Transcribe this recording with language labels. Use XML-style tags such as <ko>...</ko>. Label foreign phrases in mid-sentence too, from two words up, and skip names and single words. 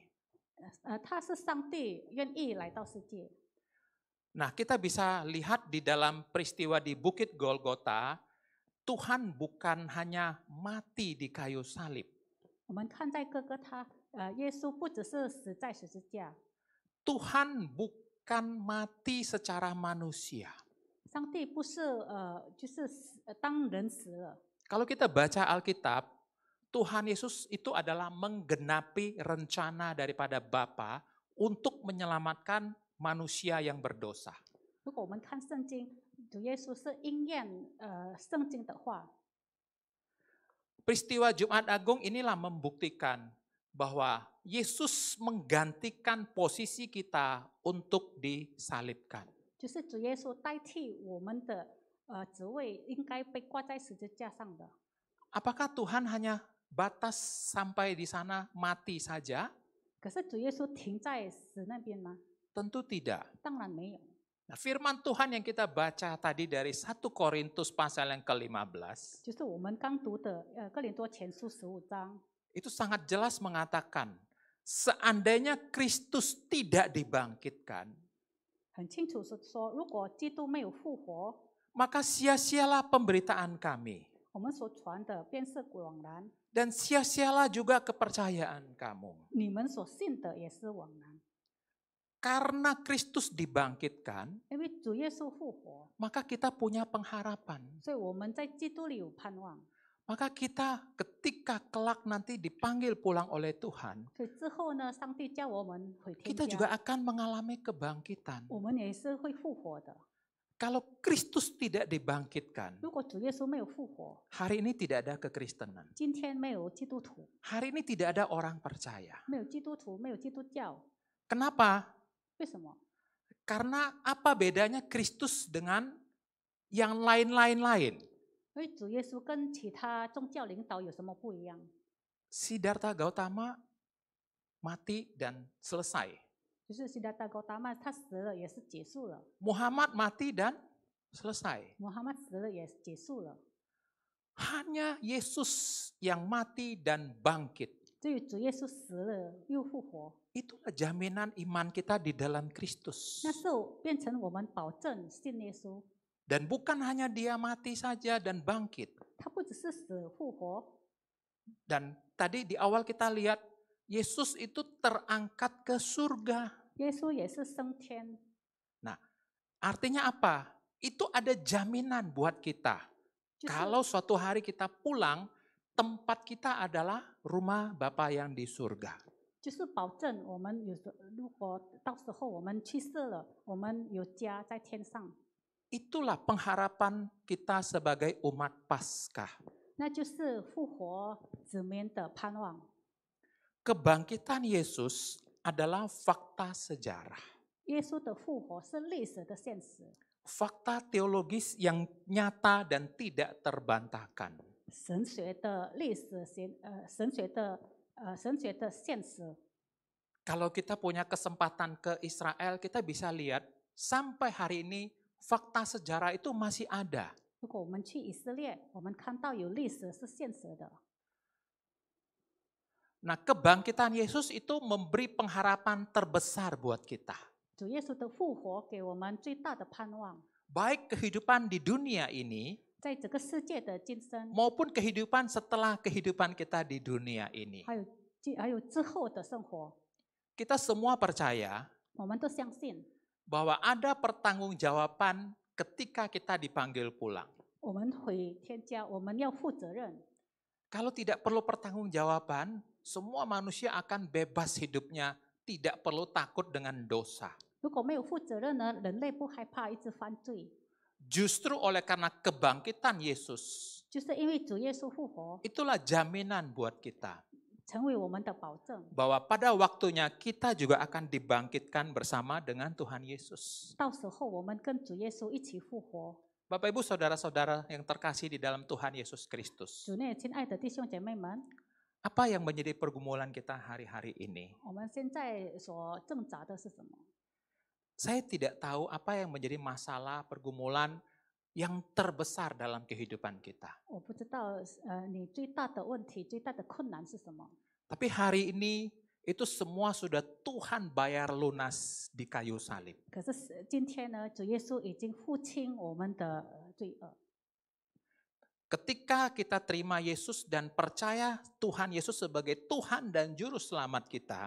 <zh>他是上帝愿意来到世界。</zh> <id>Nah, kita bisa lihat di dalam peristiwa di Bukit Golgota, Tuhan bukan hanya mati di kayu salib.</id> <zh>我们看在哥哥他耶稣不只是死在十字架，</zh> <id>Tuhan bukan mati secara manusia.</id> <zh>上帝不是就是当人死了。</zh> <id>Kalau kita baca Alkitab, Tuhan Yesus itu adalah menggenapi rencana daripada Bapa untuk menyelamatkan manusia yang berdosa.</id> <zh>如果我们看圣经，主耶稣是应验圣经的话。</zh> <id>Peristiwa Jumat Agung inilah membuktikan bahwa Yesus menggantikan posisi kita untuk disalibkan.</id> <zh>就是主耶稣代替我们的职位，应该被挂在十字架上的。</zh> <id>Apakah Tuhan hanya batas sampai di sana mati saja?</id> <zh>可是主耶稣停在死那边吗？</zh> <id>Tentu tidak.</id> <zh>当然没有。</zh> <id>Nah, firman Tuhan yang kita baca tadi dari 1 Korintus pasal yang ke-15,</id> <zh>就是我们刚读的哥林多前书15章，</zh> <id>itu sangat jelas mengatakan, seandainya Kristus tidak dibangkitkan,</id> <zh>很清楚是说，如果基督没有复活，</zh> <id>maka sia-sialah pemberitaan kami.</id> <zh>我们所传的便是枉然，</zh> <id>Dan sia-sialah juga kepercayaan kamu.</id> <zh>你们所信的也是枉然。</zh> <id>Karena Kristus dibangkitkan,</id> <zh>因为主耶稣复活，</zh> <id>maka kita punya pengharapan.</id> <zh>所以我们在基督里有盼望。</zh> <id>Maka kita ketika kelak nanti dipanggil pulang oleh Tuhan,</id> <zh>所以之后呢，上帝叫我们回天</zh> <id>kita juga</id> <zh>家，</zh> <id>akan mengalami kebangkitan.</id> <zh>我们也是会复活的。</zh> <id>Kalau Kristus tidak dibangkitkan,</id> <zh>如果主耶稣没有复活，</zh> <id>hari ini tidak ada kekristenan.</id> <zh>今天没有基督徒，</zh> <id>Hari ini tidak ada orang percaya.</id> <zh>没有基督徒，没有基督教，</zh> <id>Kenapa?</id> <zh>为什么？</zh> <id>Karena apa bedanya Kristus dengan yang lain-lain?</id> <zh>因为主耶稣跟其他宗教领导有什么不一样？</zh> <id>Siddhartha Gautama mati dan selesai.</id> <zh>就是悉达多高达曼他死了也是结束了，</zh> <id>Muhammad mati dan selesai.</id> <zh>穆罕默死了也结束了，</zh> <id>Hanya Yesus yang mati dan bangkit.</id> <zh>只有主耶稣死了又复活，</zh> <id>Itulah jaminan iman kita di dalam Kristus.</id> <zh>那是变成我们保证信耶稣。</zh> <id>Dan bukan hanya dia mati saja dan bangkit.</id> <zh>他不只是死复活，</zh> <id>Dan tadi di awal kita lihat Yesus itu terangkat ke surga.</id> <zh>耶稣也是升天。</zh> <id>Nah, artinya apa? Itu ada jaminan buat kita.</id> <zh>就是</zh> <id>Kalau suatu hari kita pulang, tempat kita adalah rumah Bapa yang di surga.</id> <zh>就是保证我们如果到时候我们去世了，我们有家在天上，</zh> <id>Itulah pengharapan kita sebagai umat Paskah.</id> <zh>那就是复活子民的盼望。</zh> <id>Kebangkitan Yesus adalah fakta sejarah.</id> <zh>耶稣的复活是历史的现实，</zh> <id>Fakta teologis yang nyata dan tidak terbantahkan.</id> <zh>神学的历史神学的现实。</zh> <id>Kalau kita punya kesempatan ke Israel, kita bisa lihat sampai hari ini fakta sejarah itu masih ada.</id> <zh>如果我们去以色列，我们看到有历史是现实的。</zh> <id>Nah, kebangkitan Yesus itu memberi pengharapan terbesar buat kita.</id> <zh>主耶稣的复活给我们最大的盼望，</zh> <id>Baik kehidupan di dunia ini</id> <zh>在这个世界的今生，</zh> <id>maupun kehidupan setelah kehidupan kita di dunia ini.</id> <zh>还有之后的生活，</zh> <id>Kita semua percaya</id> <zh>我们都相信，</zh> <id>bahwa ada pertanggungjawaban ketika kita dipanggil pulang.</id> <zh>我们回天家，我们要负责任。</zh> <id>Kalau tidak perlu pertanggungjawaban, semua manusia akan bebas hidupnya, tidak perlu takut dengan dosa.</id> <zh>如果没有负责任呢，人类不害怕一直犯罪，</zh> <id>Justru oleh karena kebangkitan Yesus,</id> <zh>就是因为主耶稣复活，</zh> <id>itulah jaminan buat kita</id> <zh>成为我们的保证。</zh> <id>bahwa pada waktunya kita juga akan dibangkitkan bersama dengan Tuhan Yesus.</id> <zh>到时候我们跟主耶稣一起复活。</zh> <id>Bapak Ibu Saudara-saudara yang terkasih di dalam Tuhan Yesus Kristus,</id> <zh>主内亲爱的弟兄姐妹们，</zh> <id>apa yang menjadi pergumulan kita hari-hari ini?</id> <zh>我们现在所挣扎的是什么？</zh> <id>Saya tidak tahu apa yang menjadi masalah pergumulan yang terbesar dalam kehidupan kita.</id> <zh>我不知道，你最大的问题、最大的困难是什么？</zh> <id>Tapi hari ini itu semua sudah Tuhan bayar lunas di kayu salib.</id> <zh>可是今天呢，主耶稣已经付清我们的罪恶。</zh> <id>Ketika kita terima Yesus dan percaya Tuhan Yesus sebagai Tuhan dan Juru Selamat kita,</id>